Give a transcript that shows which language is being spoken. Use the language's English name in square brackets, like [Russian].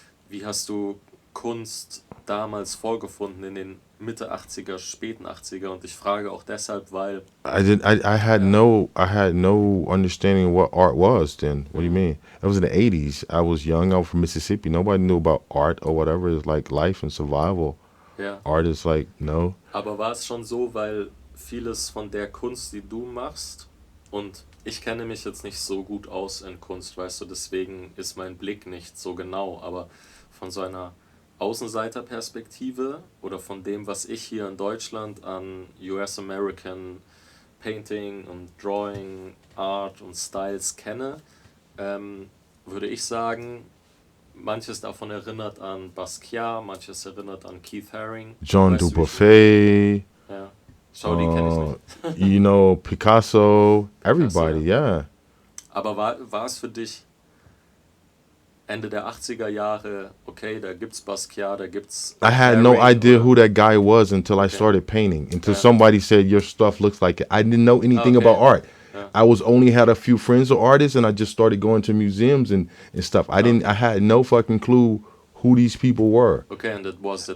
[German] Wie hast du Kunst damals vorgefunden in den Mitte 80er, späten 80er? Und ich frage auch deshalb, weil [English] I had no understanding of what art was then. What do you mean? It was in the 80s. I was young. I was from Mississippi. Nobody knew about art or whatever. It's like life and survival. [German] Ja. [English] Art is like, no. [German] Aber war es schon so, weil vieles von der Kunst, die du machst, und ich kenne mich jetzt nicht so gut aus in Kunst, weißt du, deswegen ist mein Blick nicht so genau, aber von so einer Außenseiterperspektive oder von dem, was ich hier in Deutschland an US-American Painting und Drawing, Art und Styles kenne, würde ich sagen, manches davon erinnert an Basquiat, manches erinnert an Keith Haring. [English] Jean Dubuffet. [German] Ja. Schau, die kenne ich nicht. [English] You know, Picasso, everybody, [German] Picasso, ja. Aber war es für dich Ende der 80er Jahre, okay, da gibt's Basquiat, da gibt's... [English] I had no idea who that guy was until I started painting. Until somebody said, your stuff looks like it. I didn't know anything about art. I only had a few friends of artists, and I just started going to museums and stuff. I had no fucking clue who these people were. Okay, and it was the